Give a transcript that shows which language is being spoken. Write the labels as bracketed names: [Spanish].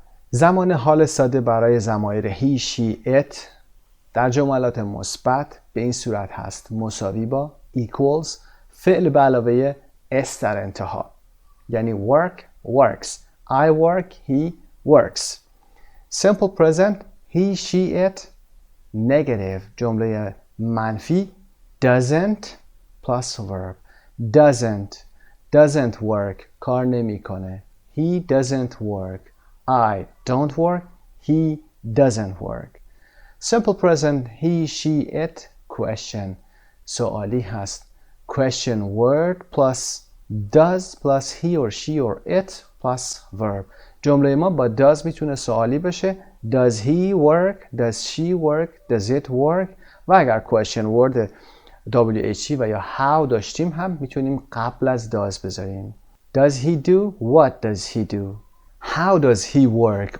[Persian] زمان حال ساده برای ضمایر he, she, it در جملات مثبت به این صورت هست مساوی با equals فعل به علاوه s در انتها، یعنی work, works. [English] I work, he works. Simple present he, she, it negative [Persian] جمله منفی [English] doesn't plus verb. doesn't work [Persian] کار نمیکنه. [English] He doesn't work. I don't work. He doesn't work. Simple present he, she, it question [Persian] سوالی هست. [English] Question word plus does plus he or she or it plus verb. [Persian] جمله ما با does میتونه سوالی بشه. [English] Does he work? Does she work? Does it work? [Persian] و اگر question word WH و یا how داشتیم هم میتونیم قبل از does بذاریم. [English] Does he do? What does he do? How does he work?